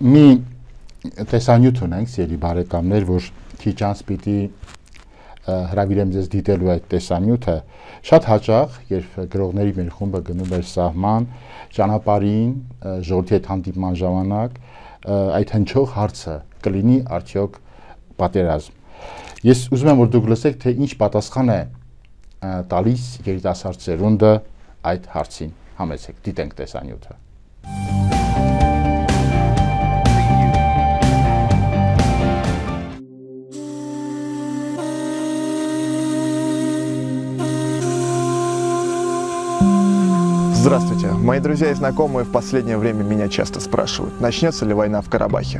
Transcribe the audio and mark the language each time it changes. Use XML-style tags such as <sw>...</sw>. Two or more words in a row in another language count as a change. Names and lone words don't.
<hy>Մի տեսանյութ ունենք, սիրելի բարեկամներ, որ քիչ անց պիտի հրավիրեմ ձեզ դիտելու այդ տեսանյութը։ Շատ հաճախ, երբ գրողների մեր խումբը գնում էր սահման, ճանապարհին, ժողովրդի հետ հանդիպման ժամանակ, այդ հնչող հարցը կլինի արդյոք պատերազմ։ Ես ուզում եմ, որ դուք լսեք, թե ինչ պատասխան է տալիս երիտասարդ սերունդը այդ հարցին։ Համեցեք, դիտենք տեսանյութը։</hy> <ru>Здравствуйте. Мои друзья и знакомые в последнее время меня часто спрашивают, начнется ли война в Карабахе.</ru>